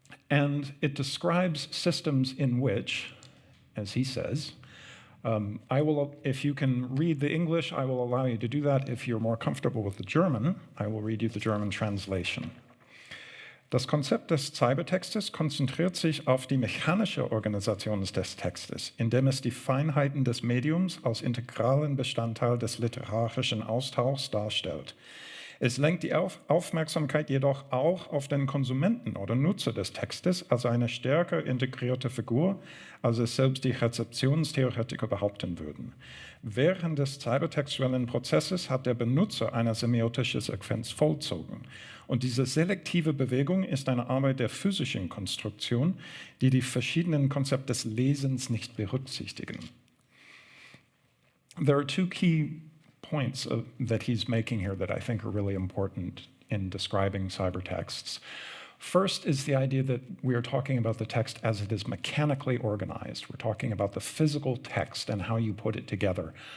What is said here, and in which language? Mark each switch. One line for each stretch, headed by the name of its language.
English: And it describes systems in which, as he says, if you can read the English, I will allow you to do that. If you're more comfortable with the German, I will read you the German translation.
German: Das Konzept des Cybertextes konzentriert sich auf die mechanische Organisation des Textes, indem es die Feinheiten des Mediums als integralen Bestandteil des literarischen Austauschs darstellt. Es lenkt die Aufmerksamkeit jedoch auch auf den Konsumenten oder Nutzer des Textes als eine stärker integrierte Figur, als es selbst die Rezeptionstheoretiker behaupten würden. Während des cybertextuellen Prozesses hat der Benutzer eine semiotische Sequenz vollzogen. Und diese selektive Bewegung ist eine Arbeit der physischen Konstruktion, die die verschiedenen Konzepte des Lesens nicht berücksichtigen.
English: There are two key points that he's making here that I think are really important in describing cybertexts. First is the idea that we are talking about the text as it is mechanically organized. We're talking about the physical text and how you put it together.